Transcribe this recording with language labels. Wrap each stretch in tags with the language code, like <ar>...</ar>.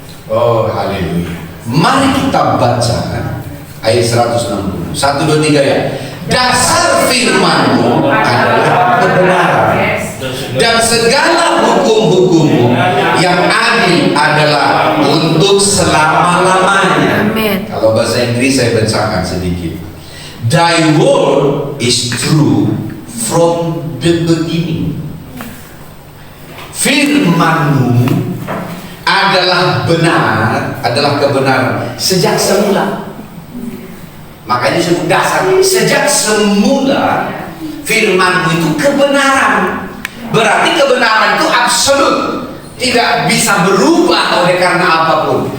<id>Oh, haleluya. Mari kita baca ayat 160. 1, 2, 3 ya. Dasar firman-Mu adalah kebenaran, dan segala hukum-hukum-Mu yang adil adalah untuk selama-lamanya. Amin. Kalau bahasa Inggris saya bacakan sedikit.</id> <en>Thy word is true from the beginning.</en> <id>Firman-Mu adalah benar, adalah kebenaran sejak semula. Makanya disebut dasar. Sejak semula firman-Mu itu kebenaran. Berarti kebenaran itu absolut, tidak bisa berubah oleh karena apapun.</id>